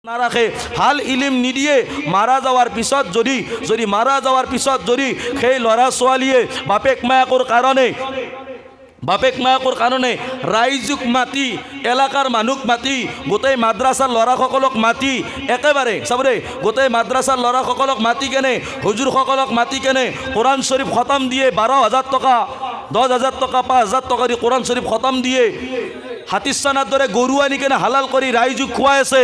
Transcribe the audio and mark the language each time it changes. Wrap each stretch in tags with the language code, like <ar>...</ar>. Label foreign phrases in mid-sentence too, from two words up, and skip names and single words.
<as>না রাখে হাল ইলিম নিদিয়ে মারা যাওয়ার পিছত যদি মারা যাওয়ার পিছত যদি সেই ল'ৰা ছোৱালীয়ে বাপেক মায়াকৰ কাৰণে ৰাইজক মাতি এলেকাৰ মানুহক মাতি গোটেই মাদ্ৰাছাৰ ল'ৰাসকলক মাতি একেবাৰে চাব দেই গোটেই মাদ্ৰাছাৰ ল'ৰাসকলক মাতি কেনে হুজুৰসকলক মাতি কেনে কোৰাণ শ্বৰীফ খতম দিয়ে 12,000 টকা 10,000 টকা 5,000 টকা দি কোৰাণ শ্বৰীফ খতম দিয়ে হাতীচানাৰ দৰে গৰু আনি কেনে হালাল কৰি ৰাইজক খুৱাই আছে।</as>